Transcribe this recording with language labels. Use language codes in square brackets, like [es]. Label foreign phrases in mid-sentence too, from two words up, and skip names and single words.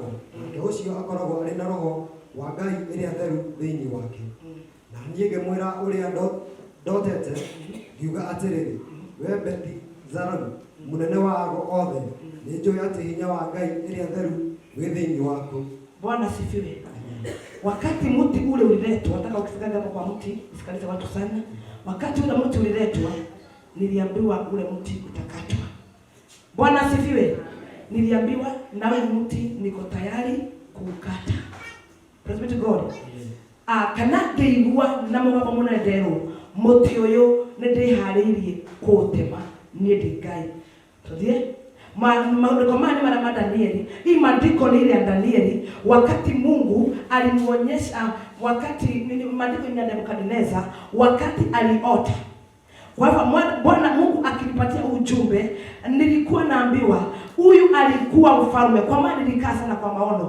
[ki] Nake ũcio akoragwo arĩ na roho wa Ngai ĩrĩa theru thĩinĩ wake. Na niĩ ngĩmwĩra ũrĩa ndotete, ngiuga atĩrĩrĩ, we Belithazaru, mũnene wa ago othe, nĩ njũĩ atĩ hinya wa Ngai ĩrĩa theru wĩ thĩinĩ waku. [sw] Bwana asifiwe. Wakati mti ule uliletwa, nataka ukifikaga hapo kwa mti, usikalize watu sana. Wakati ule mti uliletwa, niliambiwa ule mti utakatwa. Bwana asifiwe. Niliambiwa nawe mti niko tayari kuukata. [en] Praise God. [ki] Kana ngeigua na mugabo munenderwo muti uyu nindiharĩirie kuutema nie ndi Ngai. [sw] Tuthie maandiko mara Danieli. Hii maandiko ni ile ya Danieli wakati Mungu alimuonyesha, wakati maandiko ya Nebukadneza wakati aliota. Kwa hivyo Bwana Mungu akinipatia ujumbe, nilikuwa naambiwa huyu alikuwa mfalme, kwa maana nilikaa sana kwa maono.